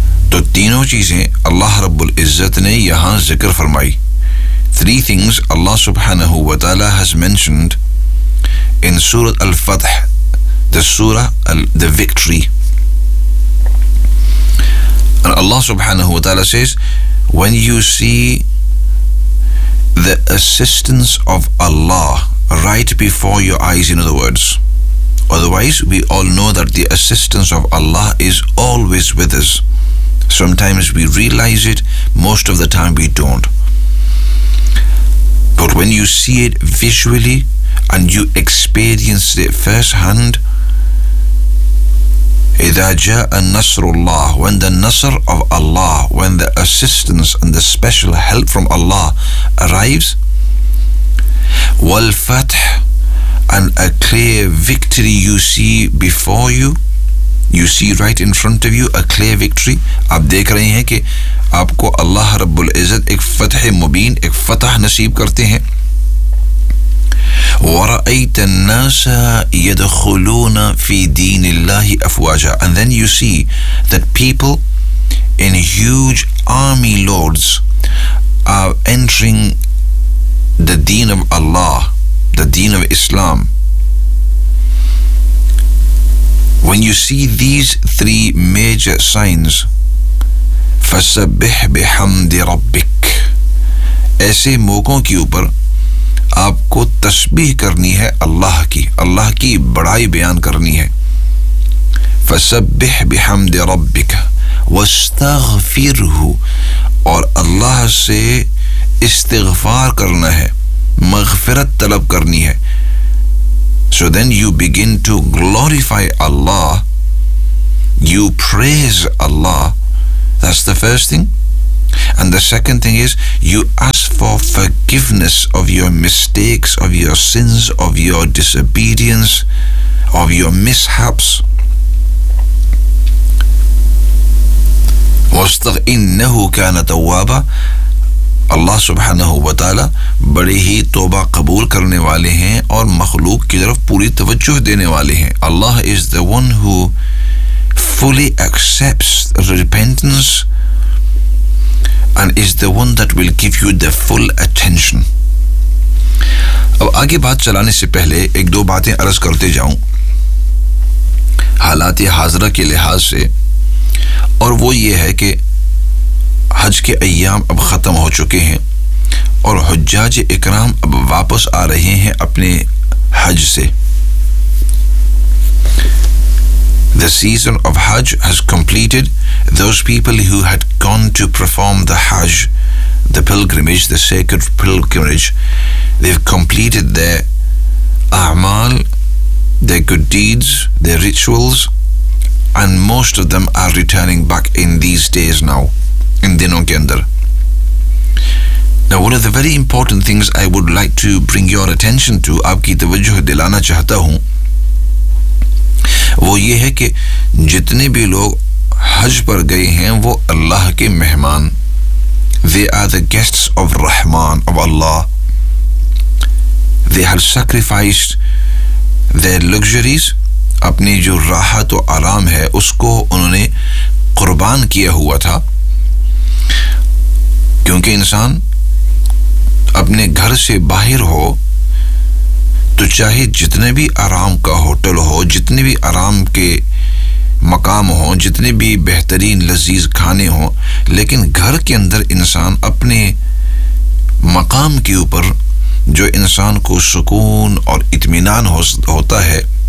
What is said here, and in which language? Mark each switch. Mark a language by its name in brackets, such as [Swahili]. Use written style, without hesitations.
[Urdu] تو تینوں چیزیں اللہ رب العزت نے یہاں ذکر فرمائی. [English] Three things اللہ سبحانہ و تعالی ہیز مینشنڈ ان سورۃ الفتح, the surah, the victory. And Allah subhanahu wa ta'ala says, when you see the assistance of Allah right before your eyes, in other words, otherwise we all know that the assistance of Allah is always with us. Sometimes we realize it, most of the time we don't. But when you see it visually and you experience it firsthand, [Arabic] اذا جاء نصر الله, [English] when the nasr of Allah, when the assistance and the special help from Allah arrives, [Arabic] والفتح, [English] and a clear victory you see before you, you see right in front of you a clear victory. [Urdu] آپ دیکھ رہے ہیں کہ آپ کو اللہ رب العزت ایک فتح مبین, ایک فتح نصیب کرتے ہیں. [Arabic] وَرَأَيْتَ النَّاسَ يَدْخُلُونَ فِي دِينِ اللَّهِ أَفْوَاجًا, [English] and then you see that people in huge army lords are entering the deen of Allah, the deen of Islam. When you see these three major signs, [Arabic] فَسَبِّحْ بِحَمْدِ رَبِّكَ, [Urdu] ایسے موقعوں کی اوپر آپ کو تسبیح کرنی ہے اللہ کی, اللہ کی بڑائی بیان کرنی ہے. [Arabic] فسبح بحمد ربک واستغفرہ, [Urdu] اور اللہ سے استغفار کرنا ہے, مغفرت طلب کرنی ہے. [English] So then you begin to glorify Allah, you praise Allah, that's the first thing. And the second thing is, you ask for forgiveness of your mistakes, of your sins, of your disobedience, of your mishaps. [Arabic] وَاسْتَغْإِنَّهُ كَانَ تَوَّابًا, [Urdu] اللہ سبحانہ و تعالی بڑے ہی توبہ قبول کرنے والے ہیں اور مخلوق کی طرف پوری توجہ دینے والے ہیں. [English] Allah is the one who fully accepts repentance and is the one that will give you the full attention. [Urdu] اب آگے بات چلانے سے پہلے ایک دو باتیں عرض کرتے جاؤں حالات حاضرہ کے لحاظ سے, اور وہ یہ ہے کہ حج کے ایام اب ختم ہو چکے ہیں اور حجاج اکرام اب واپس آ رہے ہیں اپنے حج سے. [English] The season of Hajj has completed. Those people who had gone to perform the Hajj, the pilgrimage, the sacred pilgrimage, they've completed their a'mal, their good deeds, their rituals, and most of them are returning back in these days now, [Urdu] in dinon ke andar. [English] Now one of the very important things I would like to bring your attention to, [Urdu] aapki tawajjuh dilana chahta hoon, وہ یہ ہے کہ جتنے بھی لوگ حج پر گئے ہیں وہ اللہ کے مہمان, [English] they are the guests of Rahman, of Allah. They have sacrificed their luxuries, [Urdu] اپنی جو راحت و آرام ہے اس کو انہوں نے قربان کیا ہوا تھا, کیونکہ انسان اپنے گھر سے باہر ہو تو چاہے جتنے بھی آرام کا ہوٹل ہو, جتنے بھی آرام کے مقام ہوں, جتنے بھی بہترین لذیذ کھانے ہوں, لیکن گھر کے اندر انسان اپنے مقام کے اوپر جو انسان کو سکون اور اطمینان ہوتا ہے,